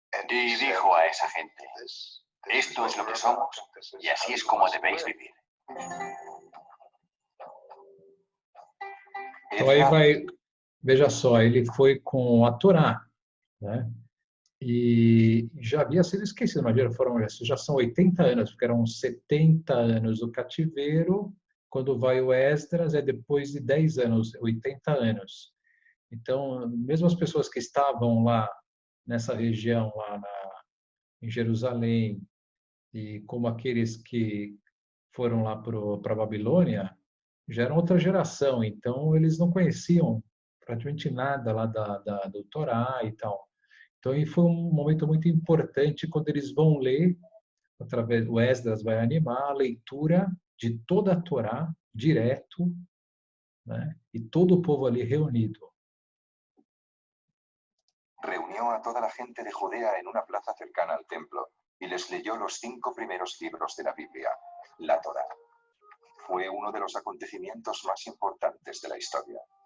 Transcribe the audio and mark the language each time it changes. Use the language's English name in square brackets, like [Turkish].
[Spanish] Y dijo a esa gente: esto es lo que somos y así es como debéis vivir. [Portuguese] Então aí vai, veja só, ele foi com a Torá, né? E já havia sido esquecido, imagina, já são 80 anos, porque eram 70 anos do cativeiro, quando vai o Esdras é depois de 10 anos, 80 anos. Então, mesmo as pessoas que estavam lá, nessa região, lá em Jerusalém, e como aqueles que foram lá para a Babilônia, já eram outra geração, então eles não conheciam praticamente nada lá do Torá e tal. Então, foi um momento muito importante quando eles vão ler, o Esdras vai animar a leitura de toda a Torá, direto, né? E todo o povo ali reunido. [Spanish] Reunió a toda la gente de Judea en una plaza cercana al templo y les leyó los 5 primeros libros de la Biblia, la Torá. Fue uno de los acontecimientos más importantes de la historia.